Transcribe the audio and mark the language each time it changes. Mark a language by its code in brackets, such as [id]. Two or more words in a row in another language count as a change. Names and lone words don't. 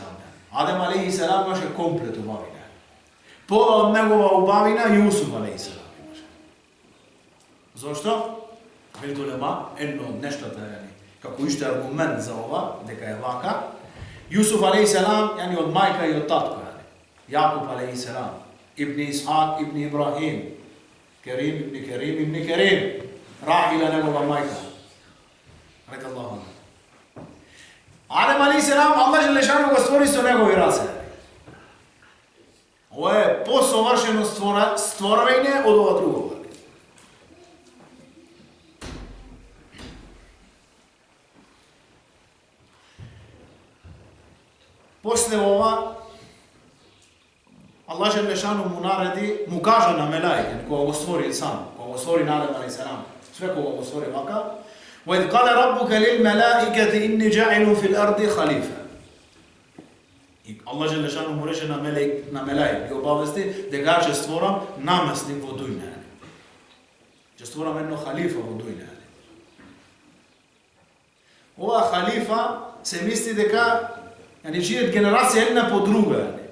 [mk] Адем алейхиссалам имаше комплет убавина. Пола од негова убавина Јусуф алейхиссалам имаше. Зошто? Велите улема, едно од нештата како уште аргумент за ова, дека е вака. Јусуф алейхиссалам од мајка и од татко. Јакуб алейхиссалам, ибн Исхак, ибн Ибрахим, Керим, ибн Керим, ибн Керим, Рахила негова мајка. Река Аллаху. Адем алейхиссалам, Аллах Желешану го створи со негови раце. Ова е посовршено створување од ова друго. После ова, Аллах Желешану му нареди, му кажа на мелаите, кога го створи инсан, кога го створи на Адем алейхиссалам, све кога го створи вака, [ar] وَإِذْ قَالَ رَبُّكَ لِلْمَلَائِكَةِ إِنِّي جَاعِلٌ فِي الْأَرْضِ خَلِيفَةً. [mk] И Аллах Желешану му рече на мелаик, ги обавести дека ќе створам наместник во дуња. Ќе створам едно халифа во дуња. Ова халифа се мисли дека чијат генерација една по друга.